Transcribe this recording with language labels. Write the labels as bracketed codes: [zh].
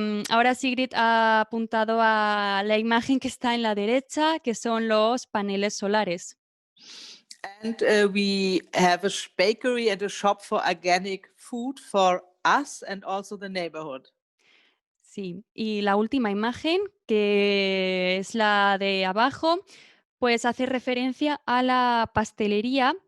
[es] Ahora Sigrid ha apuntado a la imagen que está en la derecha, que son los paneles solares. [en] And we have a bakery and a shop for organic food for us and also the neighborhood. [es] Sí, y la última imagen, que es la de abajo, pues hace referencia a la pastelería